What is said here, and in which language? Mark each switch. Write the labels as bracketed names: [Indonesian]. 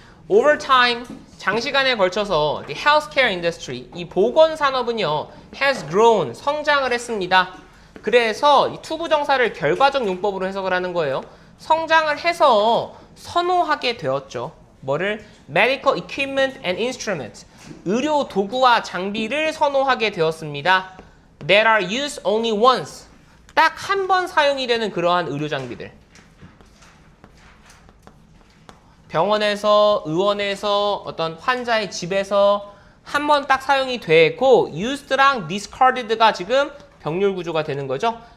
[English] Over time, [Korean] 장시간에 걸쳐서 [English] the healthcare industry, [Korean] 이 보건 산업은요, [English] has grown, [Korean] 성장을 했습니다. 그래서 이 투부정사를 결과적 용법으로 해석을 하는 거예요. 성장을 해서 선호하게 되었죠. 뭐를? [English] Medical equipment and instruments. [Korean] 의료 도구와 장비를 선호하게 되었습니다. [English] That are used only once. [Korean] 딱 한 번 사용이 되는 그러한 의료 장비들. 병원에서, 의원에서, 어떤 환자의 집에서 한 번 딱 사용이 되고 used랑 discarded가 지금 병렬 구조가 되는 거죠.